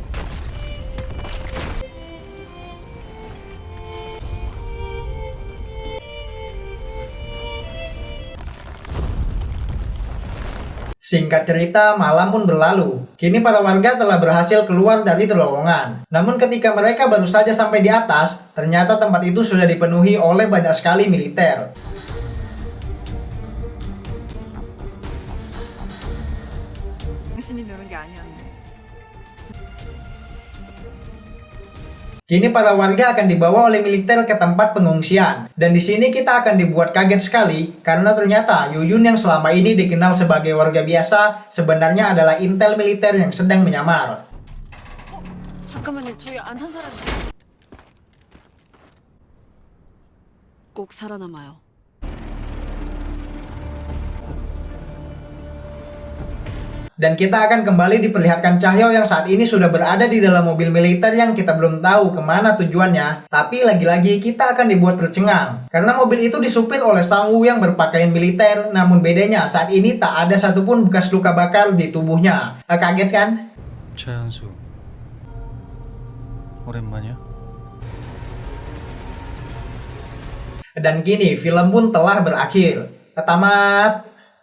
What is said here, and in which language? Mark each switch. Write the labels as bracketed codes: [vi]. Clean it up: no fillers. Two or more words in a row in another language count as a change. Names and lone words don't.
[id] Singkat cerita, malam pun berlalu. Kini para warga telah berhasil keluar dari terowongan. Namun ketika mereka baru saja sampai di atas, ternyata tempat itu sudah dipenuhi oleh banyak sekali militer. [ko] 당신이 누른 게 아니었네. [id] Kini para warga akan dibawa oleh militer ke tempat pengungsian. Dan di sini kita akan dibuat kaget sekali karena ternyata Yuyun yang selama ini dikenal sebagai warga biasa sebenarnya adalah intel militer yang sedang menyamar. [ko] 잠깐만요. 저희 안 산 사람 꼭 살아남아요. [id] Dan kita akan kembali diperlihatkan Cahyo yang saat ini sudah berada di dalam mobil militer yang kita belum tahu kemana tujuannya. Tapi lagi-lagi kita akan dibuat tercengang. Karena mobil itu disupir oleh Sang Woo yang berpakaian militer. Namun bedanya saat ini tak ada satupun bekas luka bakar di tubuhnya. Kaget kan? [ko] 최현수 오랜만이야? [id] Dan kini film pun telah berakhir. Tamat.